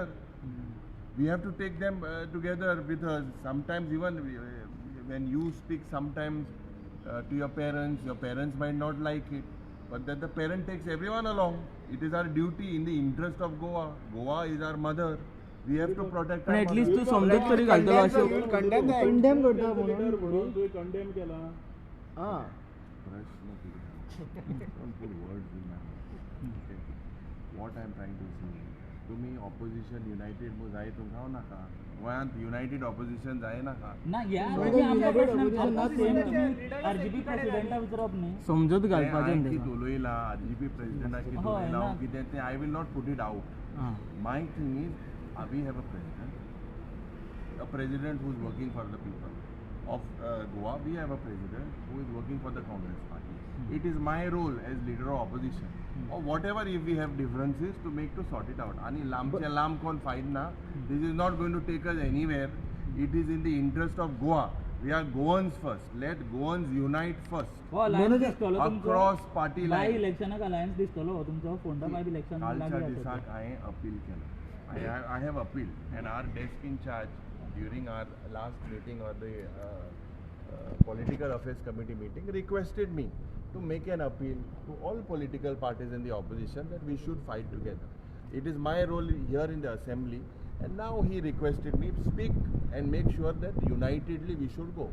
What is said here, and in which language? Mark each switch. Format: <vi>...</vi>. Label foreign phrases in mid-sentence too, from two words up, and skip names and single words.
<en>We have to take them together with us. Sometimes even when you speak sometimes to your parents might not like it. But that the parent takes everyone along. It is our duty in the interest of Goa. Goa is our mother. We have to protect. At least</en> <kok>तू समजत तरी घालतो अशोक कंडेम करता म्हणून तू कंडेम केला. हां</kok> <en>प्रश्न don't put words in my mouth. Okay. What I am trying to say, तुम्ही opposition united</en> <kok>मग जाय तुमकां हांव नाका. गोंयांत युनायटेड ऑपोजिशन जाय नाका. ना या म्हणजे आमच्या प्रश्न ना सेम तुम्ही आरजीपी प्रेसिडेंटा विचारप न्ही. समजत घालपाचें तें कितें उलयला आरजीपी प्रेसिडेंटाक कितें उलयला हांव कितें तें</kok> <en>I will not put it out. My thing is we have a president who is working for the people of Goa. We have a president who is working for the Congress party. It is my role as leader of opposition or whatever if we have differences to make to sort it out.</en> <kok>आनी लांबचे लांब कोण फायट ना.</kok> <en>This is not going to take us anywhere. It is in the interest of Goa. We are Goans first. Let Goans unite first. Across party line.</en> <kok>बाय इलेक्शनाक अलायन्स दिसतलो तुमचो फोंडा बाय इलेक्शन कालच्या दिसाक हांवें अपील केला.</kok> <en>I have appealed and our desk in charge during our last meeting or the political affairs committee meeting requested me to make an appeal to all political parties in the opposition that we should fight together. It is my role here in the assembly And now he requested me, speak and make sure that unitedly we should go.</en>